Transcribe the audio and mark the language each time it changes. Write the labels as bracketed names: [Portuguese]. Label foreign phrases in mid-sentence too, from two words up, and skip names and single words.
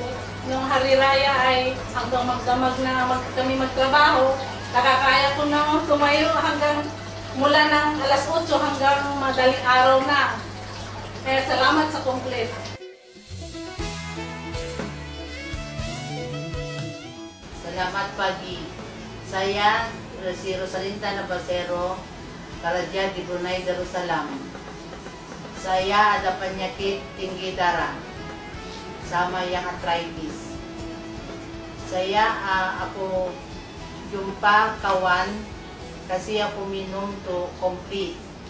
[Filipino] Nung Hari-Raya ay hanggang magdamag na kami magtrabaho, nakakaya ko na tumayo hanggang mula ng alas 8 hanggang madaling araw na. Kaya salamat sa complete. [Malay] Salamat pagi. Saya si Rosalinda Nabasero, Karaja di Brunei Darussalam. Saya ada penyakit tinggi darah sama yang arthritis. Saya aku jumpa kawan kasih aku minum tuh complete.